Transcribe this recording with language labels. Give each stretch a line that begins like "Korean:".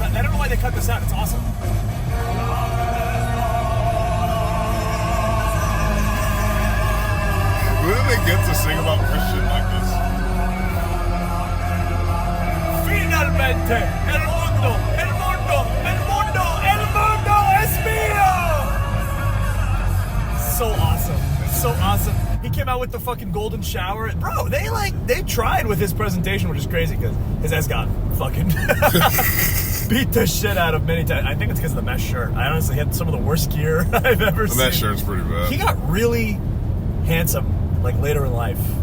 English: I don't know why they cut this out. It's awesome. Who do they get to sing about Christian like this?
Spanish: Finalmente, el mundo es mío.
English: So awesome. So awesome. He came out with the fucking golden shower. Bro, they tried with his presentation, which is crazy because his ass got fucking beat the shit out of many times. I think it's because of the mesh shirt. I honestly had some of the worst gear I've ever seen. The mesh shirt's pretty bad. He got really handsome, like later in life.